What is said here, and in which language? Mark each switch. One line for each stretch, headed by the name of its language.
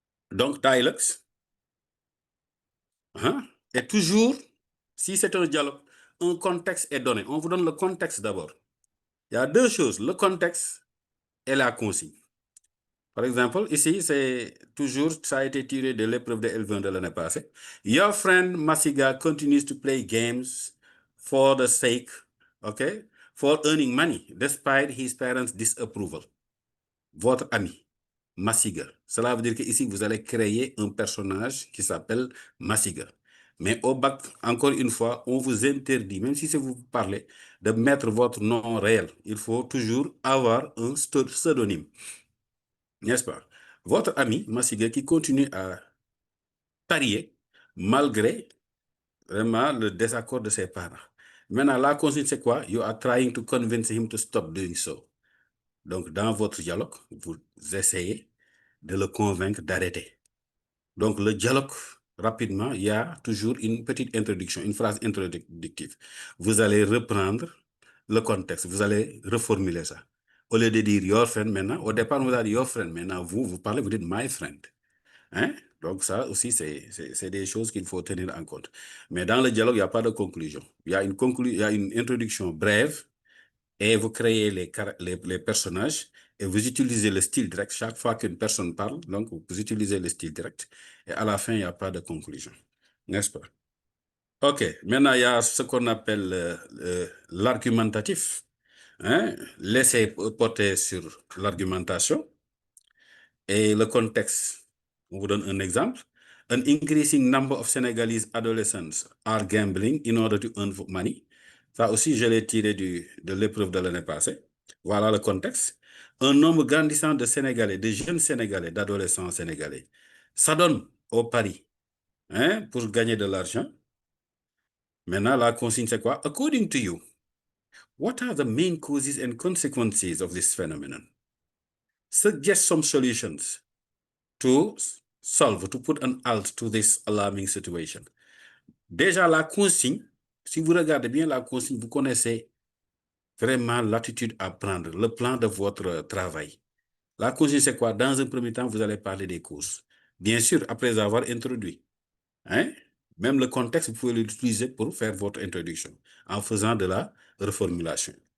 French: Donc, dialogues, hein, et toujours, si c'est un dialogue, un contexte est donné. On vous donne le contexte d'abord. Il y a 2 choses, le contexte et la consigne. Par exemple, ici, ça a été tiré de l'épreuve de L20 de l'année passée.
English: Your friend Masiga continues to play games for the sake, okay, for earning money, despite his parents' disapproval.
French: Votre ami, Masiga. Cela veut dire que ici, vous allez créer un personnage qui s'appelle Masiga. Mais au bac, encore une fois, on vous interdit, même si c'est vous parlez, de mettre votre nom réel. Il faut toujours avoir un pseudonyme, n'est-ce pas? Votre ami, Masiga, qui continue à parier malgré vraiment le désaccord de ses parents. Maintenant, la consigne, c'est quoi?
English: You are trying to convince him to stop doing so.
French: Donc, dans votre dialogue, vous essayez de le convaincre d'arrêter. Donc, le dialogue, rapidement, il y a toujours une petite introduction, une phrase introductive. Vous allez reprendre le contexte, vous allez reformuler ça. Au lieu de dire
English: your friend
French: maintenant, au départ, vous allez dire your friend. Maintenant, vous parlez, vous dites
English: my friend.
French: Hein? Donc, ça aussi, c'est des choses qu'il faut tenir en compte. Mais dans le dialogue, il n'y a pas de conclusion. Il y a une introduction brève et vous créez les personnages et vous utilisez le style direct. Chaque fois qu'une personne parle, donc vous utilisez le style direct et à la fin, il n'y a pas de conclusion. N'est-ce pas? OK. Maintenant, il y a ce qu'on appelle l'argumentatif. Hein? Laissez porter sur l'argumentation et le contexte. On vous donne un exemple.
English: An increasing number of Senegalese adolescents are gambling in order to earn money.
French: Ça aussi, je l'ai tiré de l'épreuve de l'année passée. Voilà le contexte. Un nombre grandissant de Sénégalais, de jeunes Sénégalais, d'adolescents sénégalais, s'adonnent au pari, hein, pour gagner de l'argent. Maintenant, la consigne, c'est quoi?
English: According to you, what are the main causes and consequences of this phenomenon? Suggest some solutions to to put an halt to this alarming situation.
French: Déjà, la consigne, si vous regardez bien la consigne, vous connaissez vraiment l'attitude à prendre, le plan de votre travail. La consigne, c'est quoi? Dans un premier temps, vous allez parler des causes. Bien sûr, après avoir introduit. Hein? Même le contexte, vous pouvez l'utiliser pour faire votre introduction en faisant de la reformulation.